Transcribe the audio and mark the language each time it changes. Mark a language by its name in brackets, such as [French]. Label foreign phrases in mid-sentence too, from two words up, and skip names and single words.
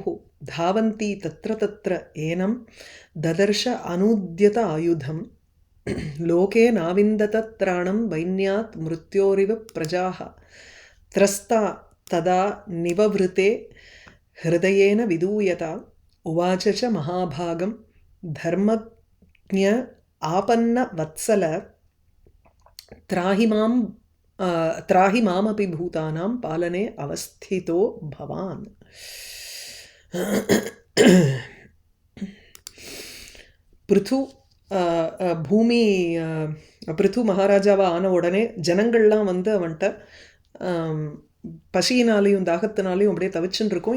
[Sanskrit] धावन्ती तत्र तत्र एनं ददर्श अनूद्यत आयुधं लोके नाविन्दत त्राणं वैन्यात् मृत्योरिव प्रजाः त्रस्ता तदा निवभृते हृदयेन विदूयता उवाच च महाभागं धर्मज्ञ आपन्न वत्सल त्राहि मामपि भूतानां पालने अवस्थितो भवान्। [Tamil] பிருத்து பூமி பிருத்து மகாராஜாவை ஆன உடனே ஜனங்கள்லாம் வந்து அவன்கிட்ட பசியினாலையும் தாகத்தினாலையும் அப்படியே தவிச்சுன்னு இருக்கோம்.